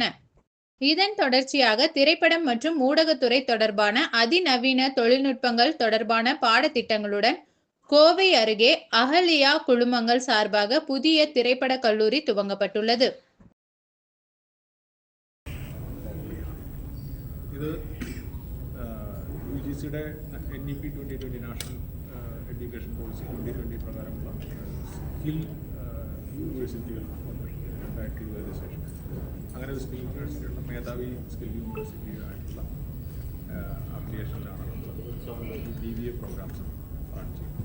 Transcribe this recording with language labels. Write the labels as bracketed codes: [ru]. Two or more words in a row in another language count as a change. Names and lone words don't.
[ta] இதன் தொடர்ச்சியாக திரைப்படம் மற்றும் ஊடகத்துறை தொடர்பான அதிநவீன தொழில்நுட்பங்கள் தொடர்பான பாடத்திட்டங்களுடன் கோவை அருகே அகல்யா குழுமங்கள் சார்பாக புதிய திரைப்பட கல்லூரி துவங்கப்பட்டுள்ளது. [ml] UGCയുടെ NEP 2020 നാഷണൽ എഡ്യൂക്കേഷൻ പോളിസി 2020 പ്രകാരമുള്ള [en] skill universities [ml] 2020 ശേഷം അങ്ങനെ ഒരു [en] skill universityയുള്ള [ml] മേധാവി [en] skill universityയായിട്ടുള്ള [ml] അപ്ലിക്കേഷനിലാണ് നമ്മൾ [en] BBA programs run [ml] ചെയ്യുന്നത്.